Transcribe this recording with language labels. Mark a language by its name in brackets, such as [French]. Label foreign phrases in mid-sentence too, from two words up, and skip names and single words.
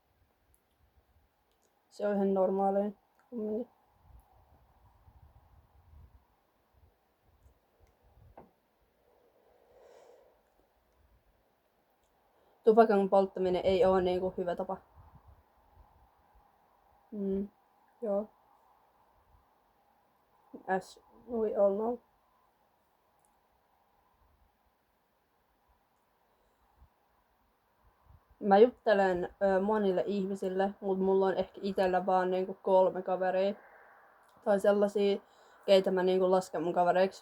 [Finnish] Se on ihan normaalia kumminkin. Tupakan polttaminen ei oo niinku hyvä tapa. Joo. [English] As we all know. [Finnish] Mä juttelen monille ihmisille, mutta mulla on ehkä itellä vaan niinku 3 kaveria. Tai sellaisia, keitä mä niinku lasken mun kavereiksi.